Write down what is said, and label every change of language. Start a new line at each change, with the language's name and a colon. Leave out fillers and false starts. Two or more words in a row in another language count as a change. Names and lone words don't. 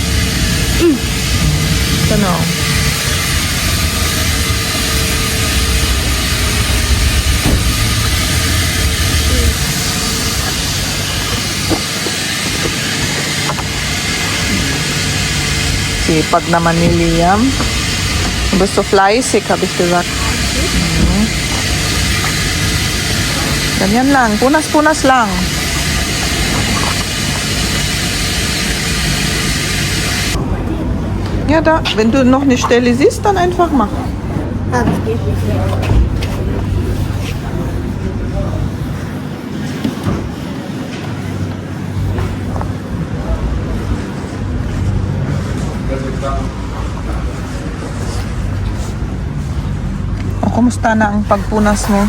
Filipino: Ano? Sipag naman ni Liam.
German: Gusto fleißig, habe ich gesagt.
Filipino: Ganyan lang. Punas-punas lang.
German: Ja, da. Wenn du noch eine Stelle siehst, dann einfach machen. Ah, das geht nicht mehr.
Filipino: O, kumusta na ang pagpunas mo?